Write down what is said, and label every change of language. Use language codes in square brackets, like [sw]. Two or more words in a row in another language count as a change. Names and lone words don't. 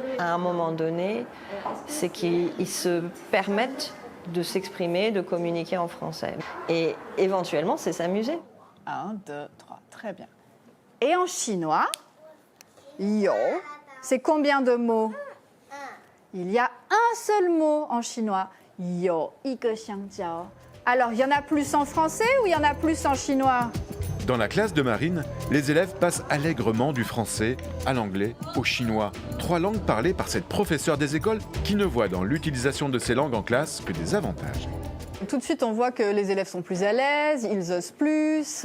[fr] À un moment donné, c'est qu'ils se permettent de s'exprimer, de communiquer en français. Et éventuellement, c'est s'amuser. 1, 2, 3, très bien. Et en chinois, yo, c'est combien de mots? Il y a un seul mot en chinois. [zh] Yo, 一个香蕉. [fr] Alors, il y en a plus en français ou il y en a plus en chinois? Dans la classe de Marine, les élèves passent allègrement du français à l'anglais au chinois. 3 langues parlées par cette professeure des écoles qui ne voit dans l'utilisation de ces langues en classe que des avantages. Tout de suite, on voit que les élèves sont plus à l'aise, ils osent plus.